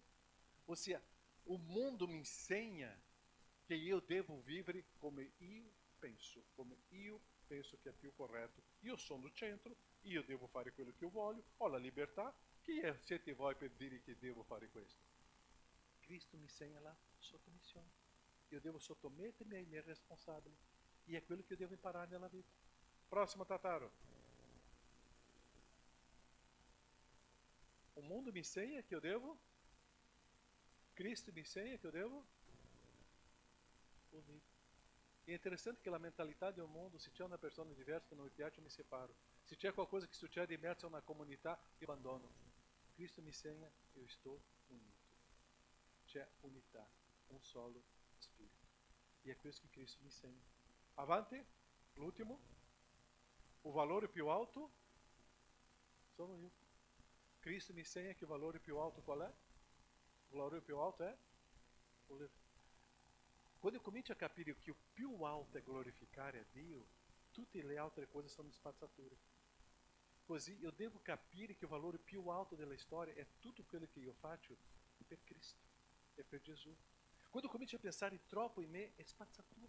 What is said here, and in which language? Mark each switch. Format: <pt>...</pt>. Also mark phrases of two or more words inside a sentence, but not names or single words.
<it>Ossia,</it> <pt>o mundo</pt> <it>mi insegna che io devo vivere come io penso che è più corretto. Io sono il centro, io devo fare quello che io voglio, ho la libertà. Chi siete voi per dire che devo fare questo? Cristo mi insegna la sottomissione. Io devo sottomettermi ai miei responsabili. E è quello che io devo imparare nella vita. Próximo, Tataro.</it> <pt>O mundo</pt> <it>mi insegna che io devo? Cristo mi insegna che io devo?</it> <pt>Unir. É interessante que a mentalidade do mundo,</pt> <it>se c'è una persona diversa che non mi piace, mi separo. Se c'è qualcosa che succede in mezzo a una comunità, io abbandono. Cristo mi insegna, io sto unito. C'è unità, un solo spirito. E è questo che Cristo mi insegna. Avanti, l'ultimo. O valore più alto sono io. Cristo mi insegna che il valore più alto qual è? Il valore più alto è</it> <pt>o livre.</pt> <it>Quando eu comincio a capire che il più alto è glorificare a Dio, tutte le altre cose sono spazzature. Così io devo capire che il valore più alto della storia è tutto quello che io faccio per Cristo, è per Gesù. Quando eu comincio a pensare troppo in me, è spazzatura.</it>